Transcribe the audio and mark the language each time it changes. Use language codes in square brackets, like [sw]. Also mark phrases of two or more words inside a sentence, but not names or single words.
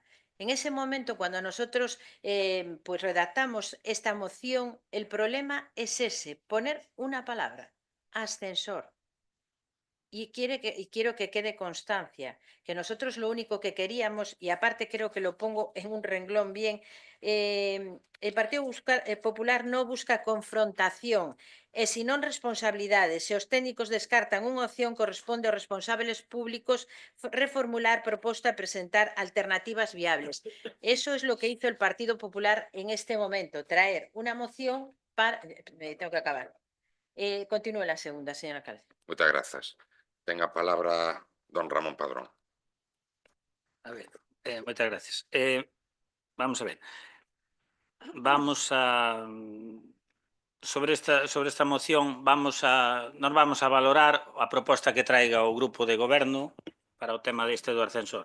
[es] En ese momento, cuando nosotros pues redactamos esta moción, el problema es ese, poner una palabra, ascensor. Y quiero que quede constancia, que nosotros lo único que queríamos, y aparte creo que lo pongo en un renglón bien, el Partido Popular no busca confrontación, sino responsabilidades. [gl] Se os técnicos descartan unha opción, corresponde aos responsables públicos reformular proposta e presentar alternativas viables. [es] Eso es lo que hizo el Partido Popular en este momento, traer una moción para... Tengo que acabar. Continúe la segunda, señor alcalde. Muchas gracias. Tenga palabra don Ramón Padrón. A ver, [gl] Moitas gracias. Vamos a ver. Vamos a... Sobre esta moción nos vamos a valorar a proposta que traiga o grupo de goberno para o tema deste do ascensor.